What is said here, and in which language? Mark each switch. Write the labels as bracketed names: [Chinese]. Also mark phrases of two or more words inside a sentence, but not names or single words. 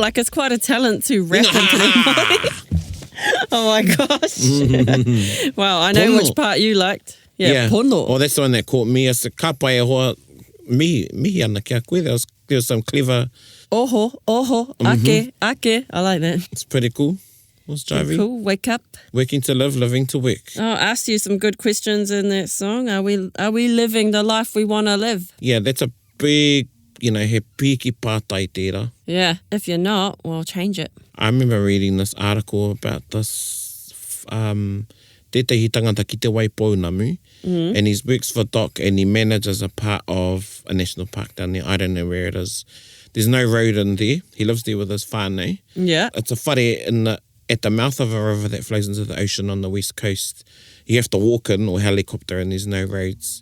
[English] Like, it's quite a talent to rap into the mic. Oh my gosh. Wow, I know Pono. which part you liked. Yeah, pono. Oh, that's the one that caught me. As a [Māori] kapai e hoa, mihi ana kia koe. [English] There was some clever... [Māori] Oho, oho, ake, ake. [English] I like that. It's pretty cool. What's driving? Cool, wake up. Working to live, living to work. Oh, I asked you some good questions in that song. Are we living the life we want to live? Yeah, that's a big, [Māori] he piki pātai tērā. [English] Yeah, if you're not, well, change it. I remember reading this article about this [Māori] tētahi tangata ki te Waipounamu, [English] and he works for Doc and he manages a part of a national park down there. I don't know where it is. There's no road in there. He lives there with his whānau. Yeah. It's a whare at the mouth of a river that flows into the ocean on the west coast. You have to walk in or helicopter and there's no roads.